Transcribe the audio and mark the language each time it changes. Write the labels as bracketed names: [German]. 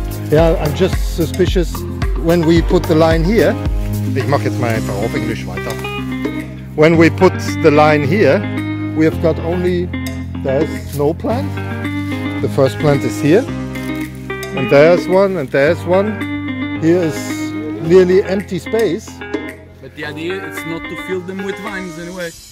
[English] Yeah, I'm just suspicious when we put the line here. [German] Ich mache jetzt mal einfach auf Englisch weiter. [English] When we put the line here, we have got only, there's no plant. The first plant is here. And there's one, and there's one. Here is nearly empty space. But the idea is not to fill them with vines anyway.